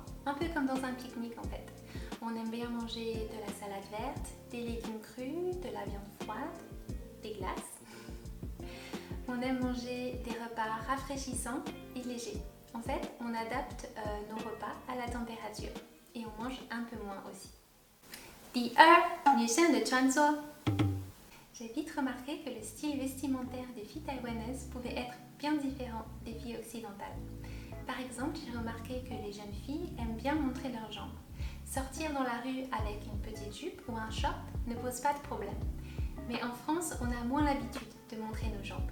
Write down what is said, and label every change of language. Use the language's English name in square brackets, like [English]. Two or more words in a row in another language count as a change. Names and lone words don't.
[French] Un peu comme dans un pique-nique en fait. On aime bien manger de la salade verte, des légumes crus, de la viande froide, des glaces. On aime manger des repas rafraîchissants et légers. En fait, on adapte nos repas à la température et on mange un peu moins aussi. [Chinese] 第二，女生的穿着。 [French] J'ai vite remarqué que le style vestimentaire des filles taïwanaises pouvait être bien différent des filles occidentales. Par exemple, j'ai remarqué que les jeunes filles aiment bien montrer leurs jambes. Sortir dans la rue avec une petite jupe ou un short ne pose pas de problème. Mais en France, on a moins l'habitude de montrer nos jambes.